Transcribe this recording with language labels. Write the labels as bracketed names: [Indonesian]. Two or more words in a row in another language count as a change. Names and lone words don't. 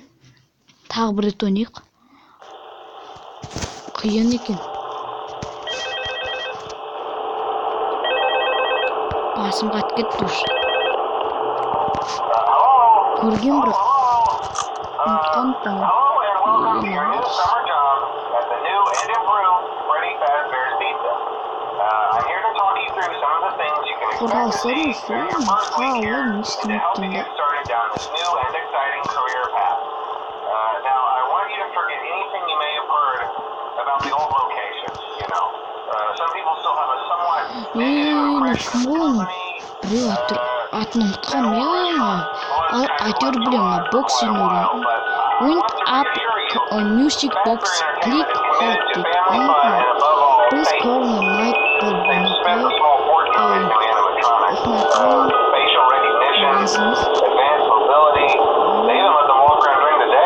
[Kazakh] Тағы бір рет ойнайық. Қиын екен. Басым қатып кетті уже. Көрген бірақ. Ұмытқан [English] Hello and welcome to your new summer job at the new and improved Freddy Fazbear's Pizza. I'm here to talk you through some of the things you can expect to see during your first week here and to help you get started down this new and exciting career path. Now, I want you to forget anything you may have heard about the old location, you know. Some people still have a somewhat negative impression of the company. [Kazakh] Атын ұмытқан әйтеуір білемін, боксинг ойын. [English] Went up on music box, click hold it. Please call me night They spent a small fortune on new animatronics. Facial recognition, advanced mobility. They even let them walk around during the day.